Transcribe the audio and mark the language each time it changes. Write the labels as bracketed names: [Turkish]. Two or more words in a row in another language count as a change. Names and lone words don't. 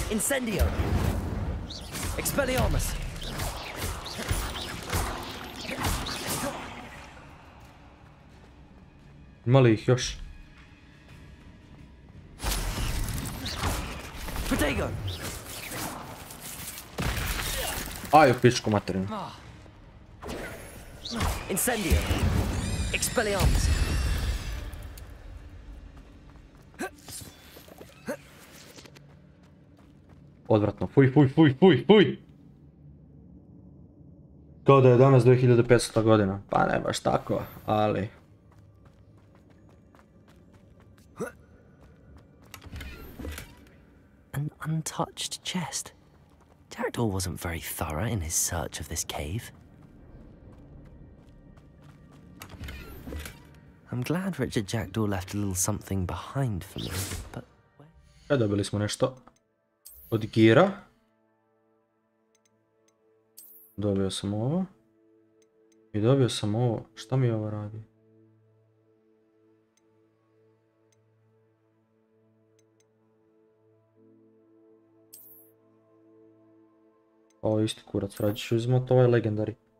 [English] Incendio! Expelliarmus! [Serbian] Ima li ih još? [English] Protego! [Serbian] Aj, u pičku materinu. [English] Incendio! Expelliarmus! [Serbian] Odvratno. Fuj, fuj, fuj, fuj, fuj! Kao da je danas 2500 godina. Pa ne baš tako, ali... [English] An untouched chest. Jackdaw wasn't very thorough in his search of this cave. I'm glad Richard Jackdaw left a little something behind for me, but... [Serbian] Dobili smo nešto od gira. Dobio sam ovo. I dobio sam ovo. Šta mi ovo radi? Ovo je isti kurac, radit ću uzimati ovaj legendari.